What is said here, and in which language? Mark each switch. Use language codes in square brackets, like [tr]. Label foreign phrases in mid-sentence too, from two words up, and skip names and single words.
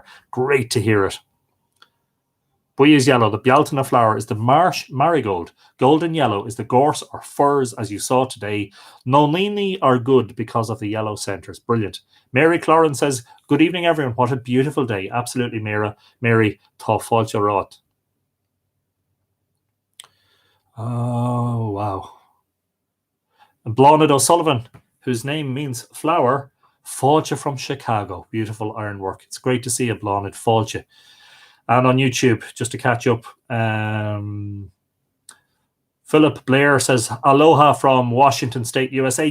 [en] Great to hear it. Buy is yellow. The Bealtaine flower is the marsh marigold. Golden yellow is the gorse or furze, as you saw today. Nonini are good because of the yellow centres. Brilliant. Mary Cloran says, good evening, everyone. What a beautiful day. Absolutely, [ga] Mary, tá fáilte rát. [en] Oh, wow. And Blonid O'Sullivan, whose name means flower, fáilte from Chicago. Beautiful ironwork. It's great to see you, Blonid. Fáilte. And on YouTube, just to catch up, Philip Blair says, aloha from Washington State, USA.